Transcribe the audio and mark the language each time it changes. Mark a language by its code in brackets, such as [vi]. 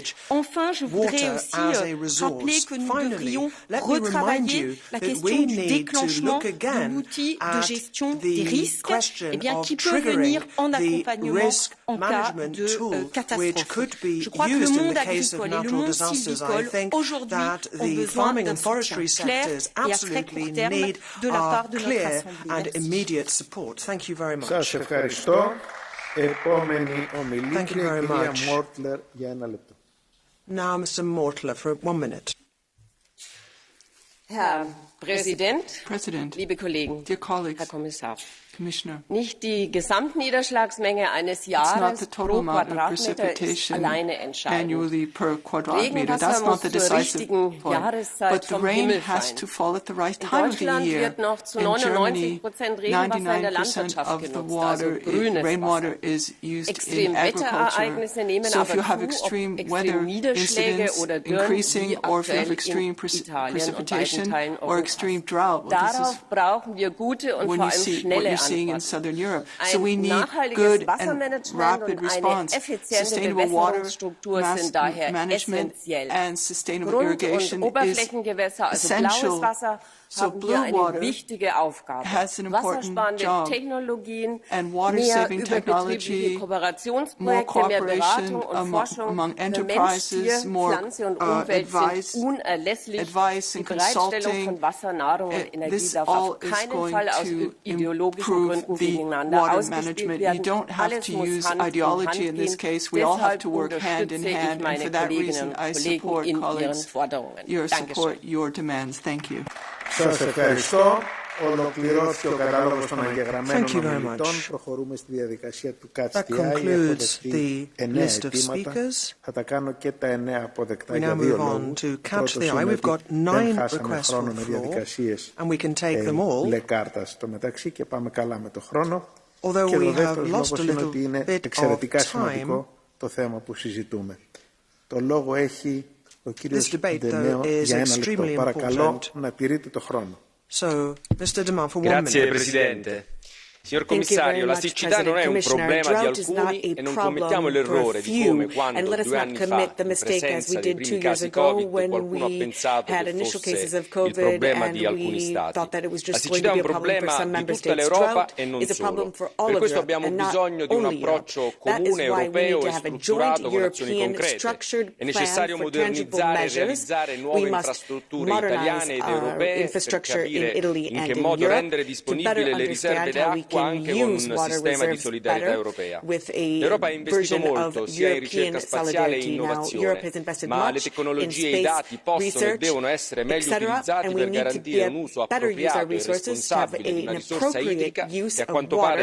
[fr] Enfin, je voudrais aussi rappeler que nous devrions retravailler la question du déclenchement de l'outil de gestion des risques, qui peut venir en accompagnement en cas de catastrophe. Je crois que le monde agricole et le monde sylvicole aujourd'hui ont besoin d'un soutien clair et à très court terme de la part de notre Assemblée. [el] Σας ευχαριστώ. Επόμενη ομιλήτρια, κυρία Μόρτλερ, για 1 λεπτό. [en] Now, Mr. Mortler, for 1 minute. [de] Herr Präsident, liebe Kollegen, Herr Kommissar, nicht die Gesamtniederschlagsmenge eines Jahres pro Quadratmeter ist alleine entscheidend. Regenwasser muss zur richtigen Jahreszeit vom Himmel fallen. In Deutschland wird noch zu 99% Regenwasser in der Landwirtschaft genutzt, also grünes Wasser. Extremwetterereignisse nehmen aber zu, ob Extremniederschläge oder Dürren wie aktuell in Italien und weiten Teilen Europas. Darauf brauchen wir gute und vor allem schnelle [en] seeing in southern Europe. So we need good and rapid response. Sustainable water management and sustainable irrigation is essential. So blue water has an important job, and water-saving technology, more cooperation among enterprises, more advice and consulting. This all is going to improve the water management. You don't have to use ideology in this case. We all have to work hand in hand, and for that reason, I support your demands. Thank you. [el] Σας ευχαριστώ. Ολοκληρώθηκε ο κατάλογος των εγγεγραμμένων ομιλητών. Προχωρούμε στη διαδικασία του Catch the Eye. Έχω δεχτεί 9 αιτήματα. Θα τα κάνω και τα 9 αποδεκτά για 2 λόγους. Πρώτος είναι ότι δεν χάσαμε χρόνο με διαδικασίες μπλε κάρτα στο μεταξύ και πάμε καλά με το χρόνο. Και ο δεύτερος λόγος είναι ότι είναι εξαιρετικά σημαντικό το θέμα που συζητούμε. Το λόγο έχει ο κύριος Ντενέο για 1 λεπτό. Παρακαλώ να τηρείτε το χρόνο. [it] Grazie Presidente. Signor Commissario, la siccità non è un problema di alcuni e non commettiamo l'errore di come quando 2 anni fa, in presenza dei primi casi Covid, qualcuno ha pensato che fosse il problema di alcuni Stati. La siccità è un problema di tutta l'Europa e non solo. Per questo abbiamo bisogno di un approccio comune europeo e strutturato con azioni concrete. È necessario modernizzare e realizzare nuove infrastrutture italiane ed europee per capire in che modo rendere disponibili le riserve d'acqua [en] can use water reserves better with a version of European solidarity. Now, Europe has invested much in space research, etc., and we need to better use our resources to have an appropriate use of water.